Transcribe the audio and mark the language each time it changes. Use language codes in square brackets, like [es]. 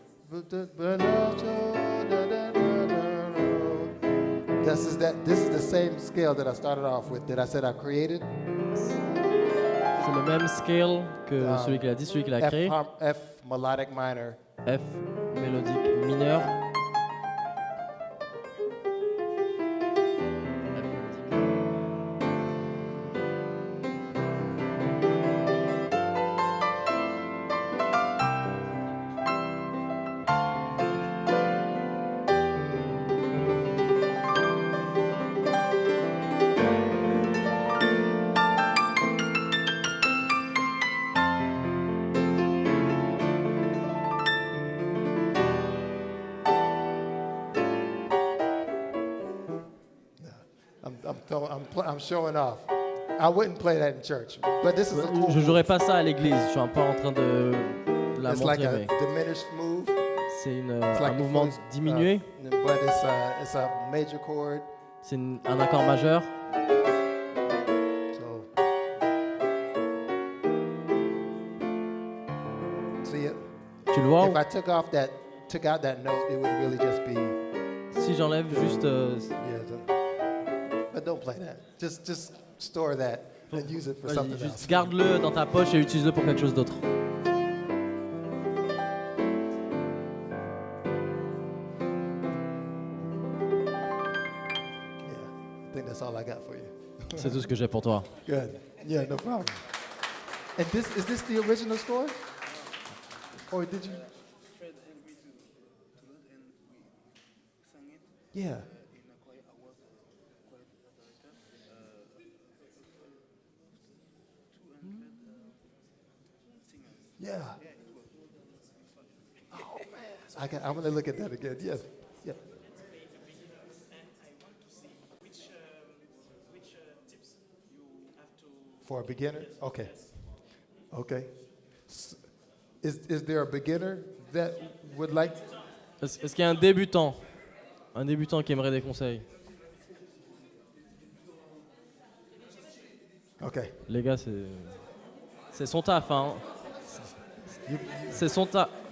[en] This is the same scale that I started off with, that I said I created. [fr] C'est le même scale que celui qu'il a dit, celui qu'il a créé. [en] F melodic minor. [fr] F mélodique mineur. [en] I'm showing off. I wouldn't play that in church, but this is a cool. [fr] Je jouerai pas ça à l'église. Je suis un peu en train de la [en] It's [fr] montrer. [en] like a [fr] Mais [en] diminished move. [fr] c'est [en] It's like [fr] mouvement diminué. [en] But it's a major chord. [fr] C'est un accord majeur. [en] So see it. [fr] Tu le vois? [en] If I took out that note, it would really just be. [fr] Si j'enlève juste. [en] But don't play that. Just store that and use it for [fr] Vas-y, [en] something [fr] juste [en] else. [fr] garde-le dans ta poche et utilise-le pour quelque chose d'autre. [en] I think that's all I got for you. [fr] C'est tout ce que j'ai pour toi. [en] Good. Yeah, no problem. And is this the original score? Or did you? Fred and we to it, and we sang it Yeah. in a choir award, choir director. 200 singers. Yeah. Yeah, it was. Oh man. I'm gonna look at that again. Yes. Yeah. Let's play a beginners, and I want to see which tips you have to. For a beginner? Okay. Okay. Is there a beginner that would like? [fr] Est-ce qu'il y a un débutant qui aimerait des conseils? [en] Okay. [fr] Les gars, c'est son taf, hein. C'est son taf.